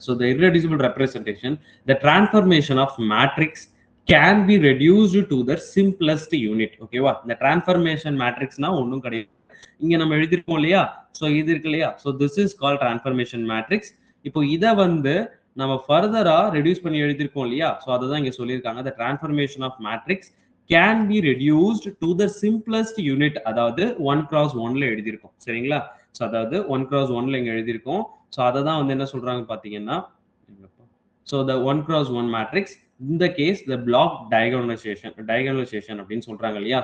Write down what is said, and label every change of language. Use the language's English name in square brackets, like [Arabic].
[English] So the irreducible representation, the transformation of matrix can be reduced to the simplest unit. ஓகேவா? [Tamil] இந்த transformation மேட்ரிக்ஸ்னா ஒண்ணும் கிடையாது. இங்க நம்ம எழுதிருக்கோம் இல்லையா? சோ இது இருக்கு இல்லையா? [English] So this is called transformation matrix. [Tamil] இப்போ இத வந்து நம்ம ஃபர்தரா ரெடியூஸ் பண்ணி எழுதிருக்கோம் இல்லையா? சோ அததான் இங்க சொல்லியிருக்காங்க. [English] the transformation of matrix can be reduced to the simplest unit. [Tamil] அதாவது 1 cross 1ல எழுதியிருக்கோம். சரிங்களா? சோ அதாவது 1 cross 1ல இங்க எழுதியிருக்கோம். சோ அததான் வந்து என்ன சொல்றாங்க பாத்தீங்கன்னா [English] so the 1 cross 1 matrix in the case the block diagonalization [Tamil] அப்படின்னு சொல்றாங்க இல்லையா?